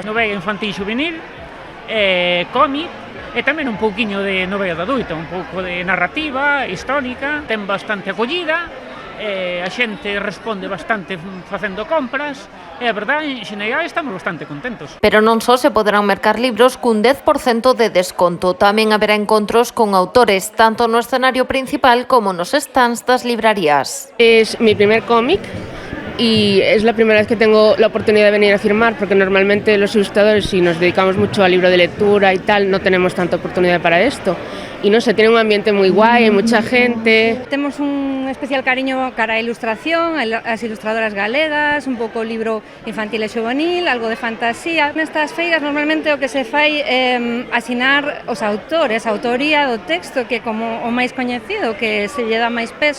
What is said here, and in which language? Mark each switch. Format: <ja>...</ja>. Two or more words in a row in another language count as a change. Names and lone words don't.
<gl>Novela infantil xuvenil, cómic e tamén un pouquiño de novela de adulto, un pouco de narrativa histórica, ten bastante acollida, a xente responde bastante facendo compras e a verdade, en xeral, estamos bastante contentos. Pero non só se poderán mercar libros cun 10% de desconto, tamén haberá encontros con autores, tanto no escenario principal como nos stands das librarías.</gl> <es>Es mi primer cómic y es la primera vez que tengo la oportunidad de venir a firmar, porque normalmente los ilustradores, si nos dedicamos mucho al libro de lectura y tal, no tenemos tanta oportunidad para esto. Y no sé, tiene un ambiente muy guay, hay mucha gente.</es> <gl>Temos un especial cariño cara a ilustración, as ilustradoras galegas, un pouco libro infantil e xuvenil, algo de fantasía. Nestas feiras normalmente o que se fai é asinar os autores, a autoría do texto, que é como o máis coñecido, que se lle dá máis peso.</gl>